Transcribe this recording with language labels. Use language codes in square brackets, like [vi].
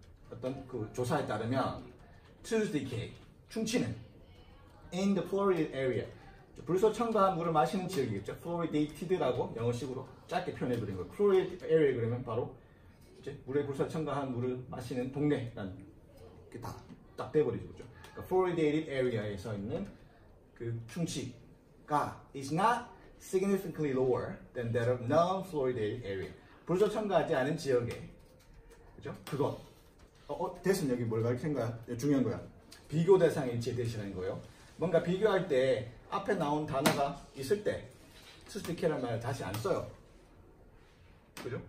[ko] 어떤 그 조사에 따르면 [en] tooth decay [ko] 충치는 [en] in the fluoridated area [ko] 불소 첨가한 물을 마시는 지역이겠죠. fluoridated라고 영어식으로 짧게 표현해드린 거예요. fluoridated area 그러면 바로 이제 물에 불소 첨가한 물을 마시는 동네라는 게 딱 돼버리죠. 그죠? 그러니까 [en] fluoridated area에 [ko] 서 있는 그 충치가 [en] is not significantly lower than that of non-fluoridated area. [ko] 불소 첨가하지 않은 지역에 그죠? 그것 대신 여기 뭘 가르친 거야? 중요한 거야. 비교 대상 일치 대신하는 거예요. 뭔가 비교할 때 앞에 나온 단어가 있을 때 투스티케란 말을 다시 안 써요. 그죠?